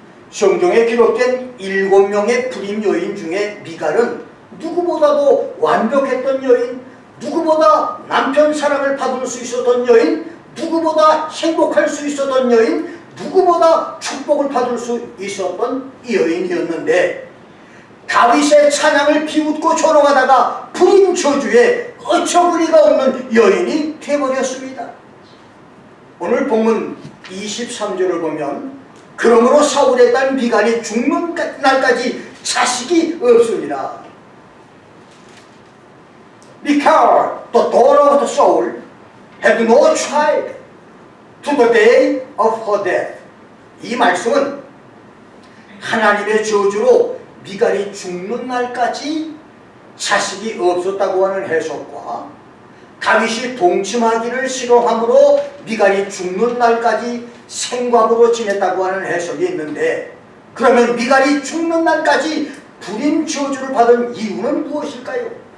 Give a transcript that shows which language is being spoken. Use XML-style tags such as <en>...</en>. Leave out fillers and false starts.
<ko>성경에 기록된 7명의 불임 여인 중에 미갈은 누구보다도 완벽했던 여인, 누구보다 남편 사랑을 받을 수 있었던 여인, 누구보다 행복할 수 있었던 여인, 누구보다 축복을 받을 수 있었던 여인이었는데 다윗의 찬양을 비웃고 조롱하다가 불임 저주에 어처구니가 없는 여인이 되어버렸습니다. 오늘 본문 23절을 보면 그러므로 사울의 딸 미갈이 죽는 날까지 자식이 없습니다.</ko> <en>Michal, the daughter of the Saul, had no child to the day of her death.</en> <ko>이 말씀은 하나님의 저주로 미갈이 죽는 날까지 자식이 없었다고 하는 해석과 다윗이 동침하기를 싫어하므로 미갈이 죽는 날까지 생과부로 지냈다고 하는 해석이 있는데, 그러면 미갈이 죽는 날까지 불임 저주를 받은 이유는 무엇일까요?</ko>